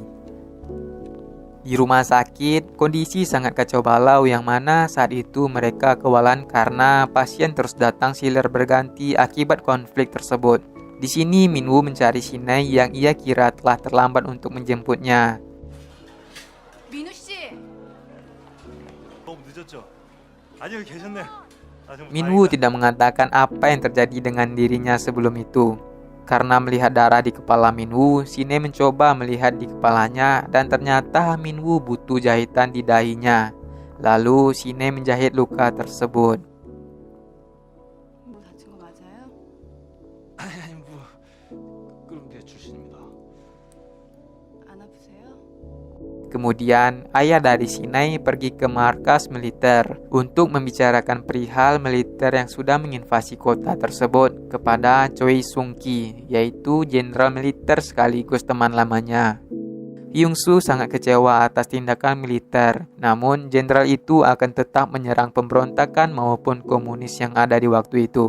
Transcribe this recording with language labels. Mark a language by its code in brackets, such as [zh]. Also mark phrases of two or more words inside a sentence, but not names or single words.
[id] Di rumah sakit, kondisi sangat kacau balau yang mana saat itu mereka kewalahan karena pasien terus datang silih berganti akibat konflik tersebut. Di sini Minwoo mencari Shinai yang ia kira telah terlambat untuk menjemputnya. [ko] 민우 씨, 너무 늦었죠? 아니 여기 계셨네. [id] Minwoo tidak mengatakan apa yang terjadi dengan dirinya sebelum itu. Karena melihat darah di kepala Minwoo, Shinai mencoba melihat di kepalanya dan ternyata Minwoo butuh jahitan di dahinya. Lalu Shinai menjahit luka tersebut. [ko] 뭐 다친 거 맞아요? 아니 뭐 그럼 대출신입니다. 안 아프세요? [id] Kemudian, ayah dari Shinai pergi ke markas militer untuk membicarakan perihal militer yang sudah menginvasi kota tersebut kepada Choi Sung-ki, yaitu jenderal militer sekaligus teman lamanya. Hyung-soo sangat kecewa atas tindakan militer, namun jenderal itu akan tetap menyerang pemberontakan maupun komunis yang ada di waktu itu.